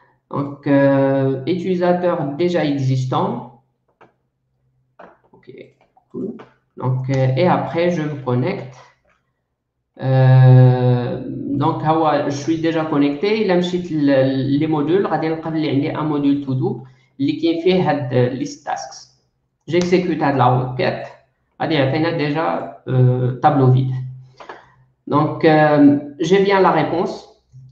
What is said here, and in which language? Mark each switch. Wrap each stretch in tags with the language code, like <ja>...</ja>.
<fr>Donc utilisateur déjà existant. Ok, cool. Donc et après je me connecte. Donc je suis déjà connecté. Il</fr> <ar>مشيت</ar> <fr>les modules.</fr> <ar>غادي نلقى بلي عندي</ar> <fr>un module</fr> <ar>to do اللي كاين فيه هاد list tasks.</ar> <fr>J'exécute هاد la requête.</fr> <ar>غادي يعطينا</ar> <fr>déjà tableau vide. Donc j'ai bien la réponse.</fr>